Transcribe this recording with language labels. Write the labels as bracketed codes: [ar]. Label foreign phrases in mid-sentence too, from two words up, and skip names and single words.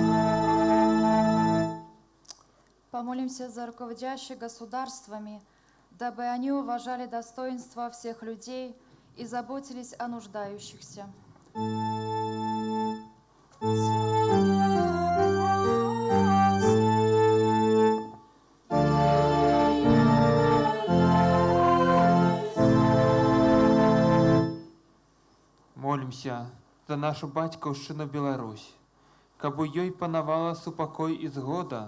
[ru] Помолимся за руководящих государствами, дабы они уважали достоинство всех людей и заботились о нуждающихся. [be] Молімся за нашу батьківщину Білорусь, каб у ёй панавала супакой і згода.